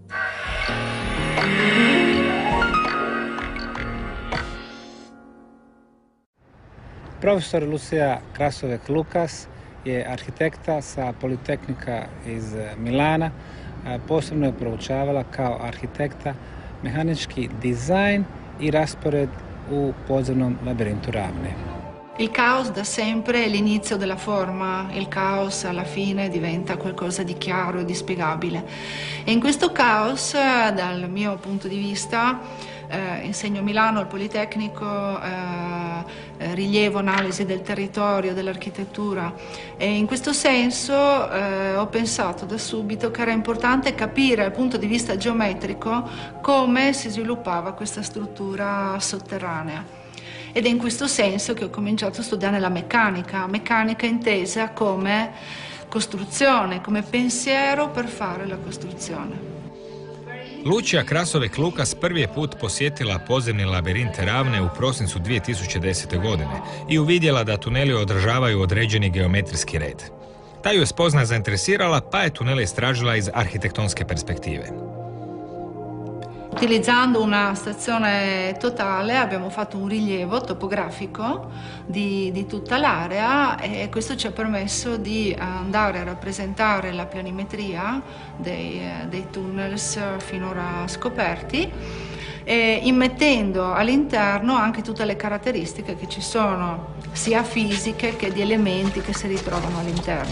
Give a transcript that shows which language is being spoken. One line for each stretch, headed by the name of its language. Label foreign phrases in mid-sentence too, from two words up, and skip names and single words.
Croatian: Profesor Lucia Krasovek-Lukas je arhitekta sa Politehnika iz Milana. Posebno je proučavala kao arhitekta mehanički dizajn i raspored u podzemnom labirintu Ravne.
Italian: Il caos da sempre è l'inizio della forma, il caos alla fine diventa qualcosa di chiaro e di spiegabile. E in questo caos, dal mio punto di vista, insegno a Milano al Politecnico, rilievo analisi del territorio, dell'architettura e in questo senso ho pensato da subito che era importante capire dal punto di vista geometrico come si sviluppava questa struttura sotterranea. Ed è in questo senso che ho cominciato a studiare la meccanica intesa come costruzione, come pensiero per fare la costruzione.
Croatian: Lucia Krasovek-Lukas prvi je put posjetila podzemni labirint Ravne u prosincu 2010. godine i uvidjela da tuneli održavaju određeni geometrijski red. Ta ju je spoznaja zainteresirala, pa je tunele istražila iz arhitektonske perspektive.
Italian: Utilizzando una stazione totale abbiamo fatto un rilievo topografico di tutta l'area e questo ci ha permesso di andare a rappresentare la planimetria dei tunnels finora scoperti e immettendo all'interno anche tutte le caratteristiche che ci sono, sia fisiche che di elementi che si ritrovano all'interno.